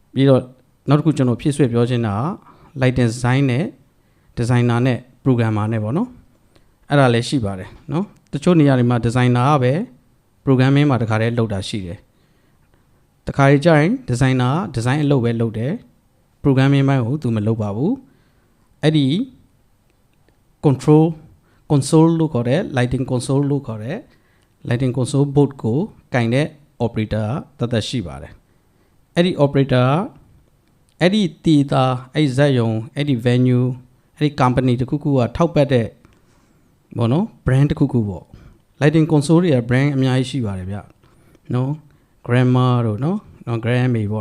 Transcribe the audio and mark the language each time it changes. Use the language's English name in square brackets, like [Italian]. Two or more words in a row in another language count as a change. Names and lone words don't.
[Burmese] ပြီးတော့နောက်တစ်ခုကျွန်တော်ဖြည့်ဆွဲပြောချင်တာ [English] lighting design [Burmese] နဲ့ designer နဲ့ programmer နဲ့ပေါ့နော်အဲ့ဒါလည်းရှိပါတယ်နော်တချို့နေရာတွေမှာ designer ကပဲ programming မှာတခါတည်းလုပ်တာရှိတယ်တခါကြီးကျရင် designer က design အလုပ်ပဲလုပ်တယ် programming ဘက်ကိုသူမလုပ်ပါဘူးအဲ့ဒီ console လို့ခေါ်တဲ့ [English] lighting console [Burmese] လို့ခေါ်တဲ့ [English] lighting console board [Burmese] ကိုကင်တဲ့ operator တသက်ရှိပါတယ်အဲ့ဒီ operator အဲ့ဒီ theater အဲ့ဒီဇာတ်ရုံအဲ့ဒီ venue အဲ့ဒီ company တခုခု ကထောက်ပတ်တဲ့ဘောနော် brand တခုခုပေါ့ lighting console တွေက brand အများကြီးရှိပါတယ်ဗျနော် Grammar တို့နော် Grammy ပေါ့